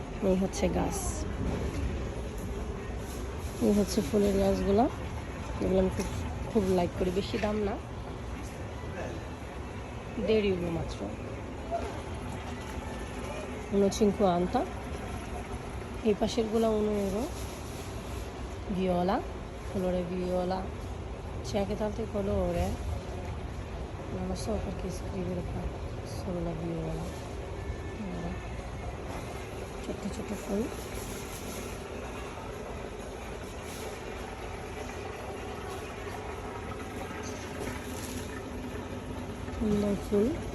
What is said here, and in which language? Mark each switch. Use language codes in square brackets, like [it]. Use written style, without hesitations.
[bn] এই হচ্ছে গাছ, এই হচ্ছে ফুলের গাছগুলো, এগুলো আমি খুব লাইক করি। বেশি দাম না, 1.5 ইউরো মাত্র। 1.50 এই পাশেরগুলো 1 euro। [it] viola, colore viola. C'è anche tante colore, non lo so perché scrivere qua solo la viola. Allora, [bn] ছোট্ট ছোট্ট ফুল। সুন্দর ফুল।